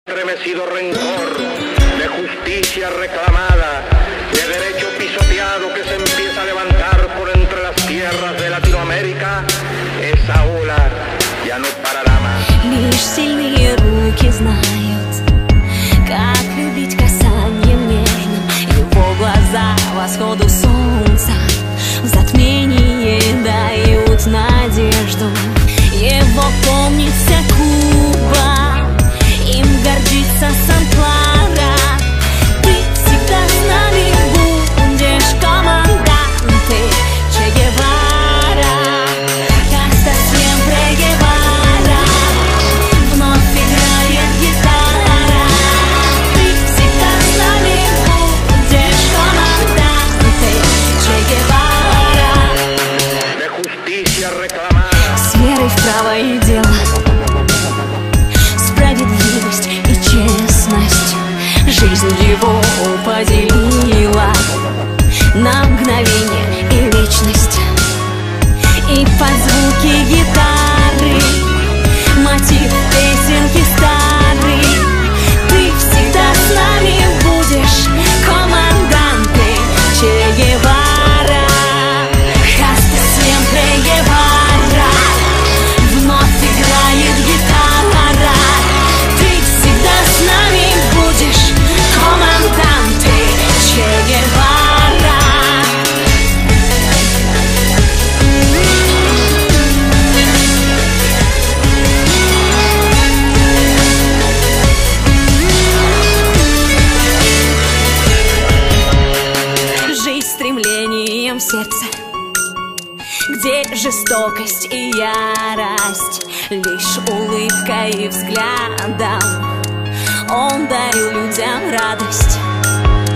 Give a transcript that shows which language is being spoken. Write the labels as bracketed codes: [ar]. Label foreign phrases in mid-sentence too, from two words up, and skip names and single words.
[es] estremecido rencor, de justicia reclamada, de derecho pisoteado que se empieza a levantar por entre las tierras de Latinoamérica, esa ola ya no parará más. [ru] Лишь сильные руки знают, как любить касанием нежным. Его глаза восходу солнца в затмении дают надежду. Его помнит вся Куба, им гордится Сан-Клара. Ты всегда с нами будешь, команданте Че Гевара. [es] Hasta siempre Guevara. [ru] Вновь играет гитара. Ты всегда с нами будешь, команданте Че Гевара. [es] De justicia reclamada. [ru] С верой в право и дело, справедливость и честность. Жизнь его поделила на мгновение и вечность. И под звуки гитары мотив песенки старый. Ты всегда с нами будешь, команданте Че Гевара. [es] Hasta siempre Guevara. [ru] Вновь играет гитара. Ты всегда с нами будешь, команданте Че Гевара. Жить стремлением в сердце, где жестокость и ярость, лишь улыбкой и взглядом он дарил людям радость.